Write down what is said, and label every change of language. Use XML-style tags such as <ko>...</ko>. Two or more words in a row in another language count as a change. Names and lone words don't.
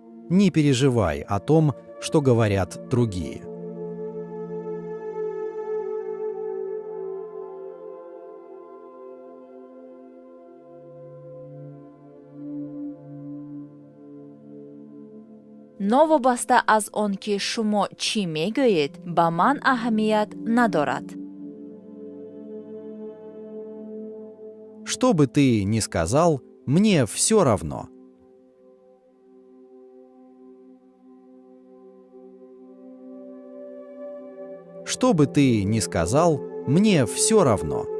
<ru>Не переживай о том, что говорят другие.</ru> <tg>новобаста аз он ки шумо чӣ мегӯед ба ман аҳамият надорад.</tg> <ru>Что бы ты ни сказал, мне все равно. Что бы ты ни сказал, мне все равно.</ru>